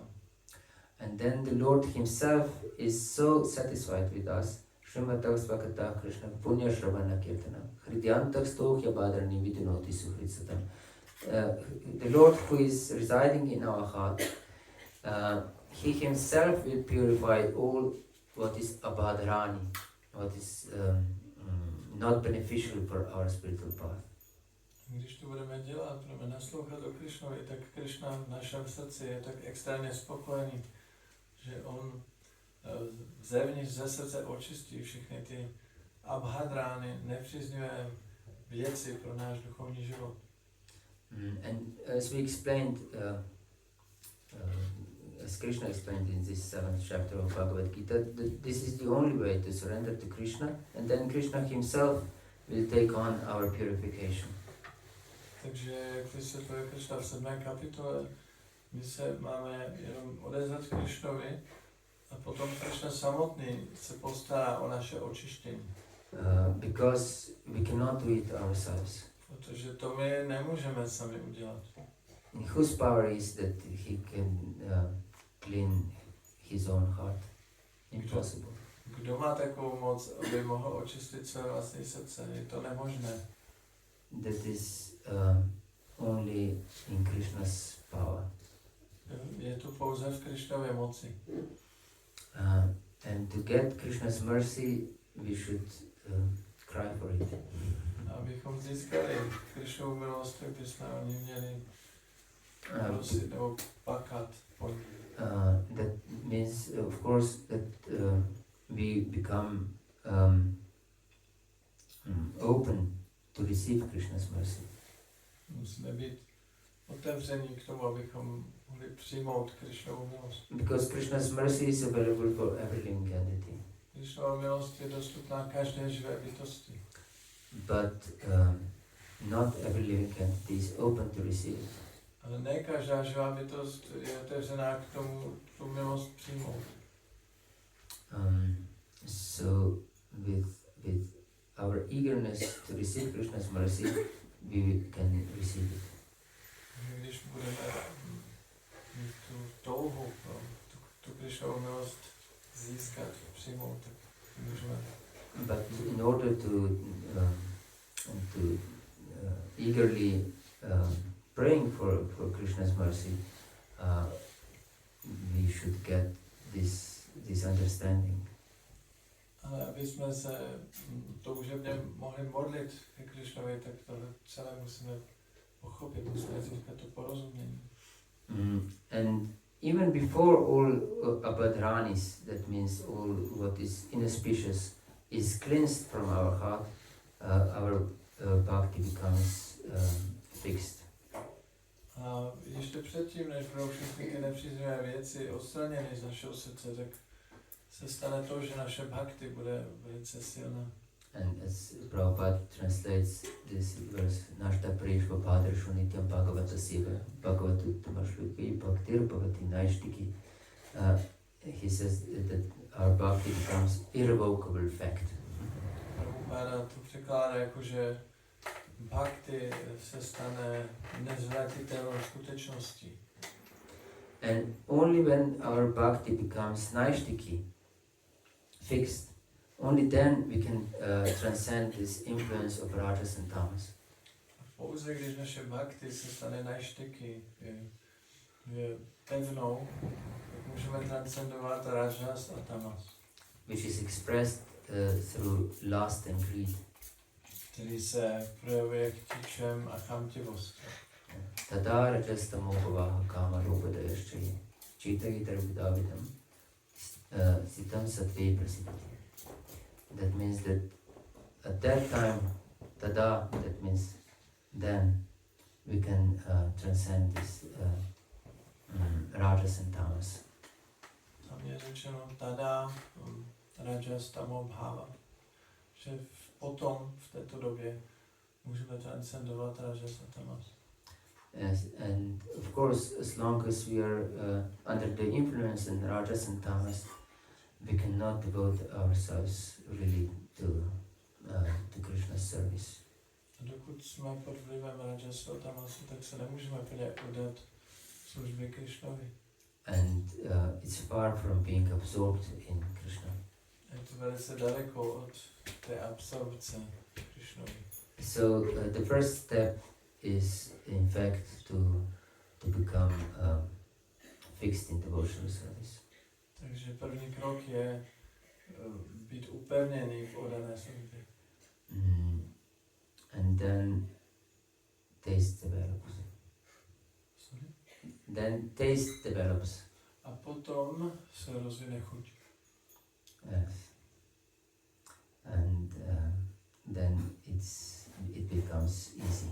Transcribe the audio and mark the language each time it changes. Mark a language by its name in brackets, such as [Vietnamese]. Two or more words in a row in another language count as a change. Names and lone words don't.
[English] And then the Lord Himself is so satisfied with us. [Sanskrit] Srimad Svakata Krishna Punya Shravana Kirtana Hridyantak Stohya Badrani Vidunoti Suhritsatam. [English] The Lord who is residing in our heart, He Himself will purify all what is abhadrani, what is not beneficial for our spiritual path. [Czech] Když to budeme dělat, budeme naslouchat o Krishnovi, tak Krishna v našem srdci je tak extrémně spokojený, že on zevnitř ze srdce očistí všechny ty abhadrány, nepříznivé věci pro náš duchovní život. [English] And as we explained, as Krishna explained in this 7th chapter of Bhagavad Gita, this is the only way to surrender to Krishna, and then Krishna Himself will take on our purification. [Czech] Takže, jak vysvětluje Krishna v 7. kapitole, my se máme jenom odezvat Krishnovi a potom Krishna samotný se postará o naše očištění. [English] Because we cannot do it ourselves. [Czech] Protože to my nemůžeme sami udělat. [English] In whose power is that He can clean His own heart? Impossible. [Czech] Kdo má takovou moc, aby mohl očistit své vlastní srdce? Je to nemožné. [English] That is only in Krishna's power. [Czech] Je to pouze v Krishnově moci. [English] And to get Krishna's mercy, we should cry for it. [Czech] Abychom získali Krishnovu milost, tak bychom o ní měli prosit nebo plakat po ní. [English] That means, of course, that we become open to receive Krishna's mercy. [Czech] Musíme být otevření k tomu, abychom mohli přijmout Krishnovu milost. [English] Because Krishna's mercy is available for every living entity. [Czech] Krishnová milost je dostupná každé živé bytosti. [English] But not every living entity is open to receive it. [Czech] Ale ne každá živá bytost je otevřená k tomu tu milost přijmout. [English] So with our eagerness to receive Krishna's mercy, we can receive it. [Czech] Když budeme mít tu touhu pro tu Krishnovu milost získat, přijmout, tak můžeme. [English] But in order to eagerly praying for Krishna's mercy, we should get this understanding. [Czech] Ale aby jsme se toužebně mohli modlit ke Krishnovi, tak tohle celé musíme pochopit, musíme získat to porozumění. [English] And even before all abhadranis, that means all what is inauspicious, is cleansed from our heart, our bhakti becomes fixed. [Czech] A ještě předtím, než budou všechny ty nepříznivé věci odstraněny z našeho srdce, tak se stane to, že naše bhakti bude velice silná. [English] And as Prabhupada translates this verse, [Sanskrit] Nashta Prishva Padrshu Nityam Bhagavata Siva Bhagavatu Tamashluki Bhaktir Bhavati Naishtiki, [English] he says that our bhakti becomes irrevocable fact. [Czech] Prabhupada to překládá jako, že bhakti se stane nezvratitelnou skutečností. [English] And only when our bhakti becomes naishtiki, fixed, only then we can transcend this influence of rajas and tamas. [Czech] Pouze když naše bhakti se stane najštiky, je pevnou, tak můžeme transcendovat rajas a tamas. [English] Which is expressed through lust and greed. [Czech] Který se projevuje chtičem a chamtivostí. [Sanskrit] Tada rajastamo bhavaha kama rupadayaschaya Chaitanya Darvidavidam Sitam Sattve Prasiddhati. [English] That means that at that time, tada, that means then, we can transcend this rajas and tamas. [Czech] Tam je řečeno [Sanskrit] tada, rajas, tamo, bhava. [Czech] Že potom, v této době, můžeme transcendovat rajas a tamas. [English] Yes, and of course, as long as we are under the influence in rajas and tamas, we cannot devote ourselves really to Krishna's service. [Czech] A dokud jsme pod vlivem rajasu a tamasu, tak se nemůžeme plně oddat službě Krishnovi. [English] And it's far from being absorbed in Krishna. [Czech] Je to velice daleko od té absorpce Krishnovi. [English] So the first step is in fact to become fixed in devotional service. [Czech] Takže první krok je být upevněný v oddané službě. [English] And then taste develops. Sorry? Then taste develops. A potom se rozvine chuť. Yes. And then it becomes easy.